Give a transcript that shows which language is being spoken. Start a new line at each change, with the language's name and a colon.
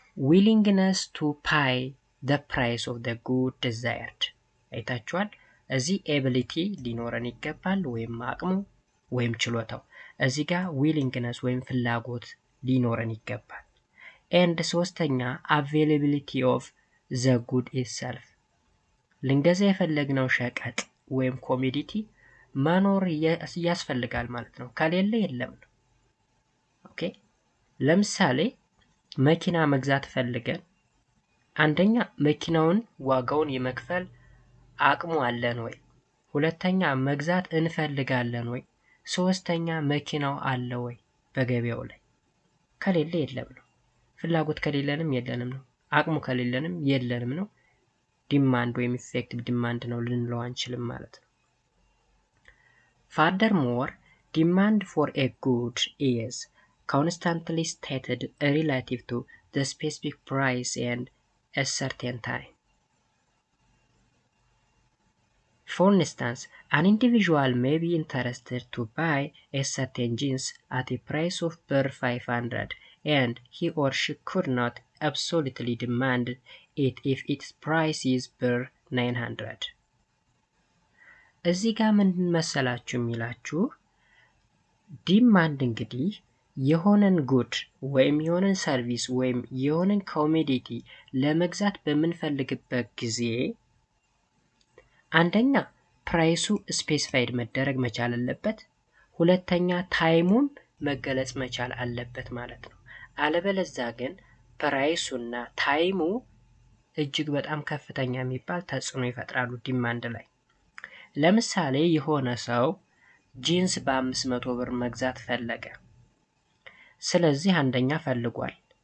English: willingness to pay the price of the good desired።
Amharic: አይታችኋል? እዚህ ኤቢሊቲ ሊኖረን ይገባል ወይም አቅሙ ወይም ችሎታው። እዚህ ጋር willingness ወይም ፍላጎት ሊኖረን ይገባል። and ሶስተኛ
English: availability of the good itself።
Amharic: ልንገዛ የፈለግነው ሸቀጥ ወይም ኮሞዲቲ መኖር ያስፈልጋል ማለት ነው። ከሌለ የለም ነው። ኦኬ ለምሳሌ መኪና መግዛት ፈልገን አንደኛ መኪናውን ዋጋውን የመክፈል አቅሙ አለን ወይ? ሁለተኛ መግዛት እንፈልጋለን ወይ? ሶስተኛ መኪናው አለ ወይ በገበያው ላይ? ከሌለ የለም ነው። ፍላጎት ከሌለንም የለንም ነው። አቅሙ ከሌለንም የለንም ነው። ዲማንድ ወይም ኢፌክቲቭ ዲማንድ ነው ልንለው አንችልም ማለት ነው።
English: Furthermore, demand for a good is constantly stated relative to the specific price and a certain time. For instance, an individual may be interested to buy a certain jeans at a price of $500 and he or she could not absolutely demand it if its price is $900.
Amharic: እዚህ ጋር ምን መሰላችሁ የሚላችሁ ዲማንድ እንግዲህ የሆነን ጉድ ወይም የሆነን ሰርቪስ ወይም የሆነን ኮሞዲቲ ለመግዛት በምንፈልግበት ጊዜ አንደኛ ፕራይሱ ስፔሲፋይድ መደረግ መቻል አለበት። ሁለተኛ ታይሙን መገለጽ መቻል አለበት ማለት ነው። አለበለዚያ ግን ፕራይሱና ታይሙ እጅግ በጣም ከፍተኛ የሚባል ተጽዕኖ ይፈጥራሉ ዲማንድ ላይ። ለምሳሌ የሆነ ሰው ጂንስ በ500 ብር መግዛት ፈለገ። ስለዚህ አንደኛ ፈልጓል፣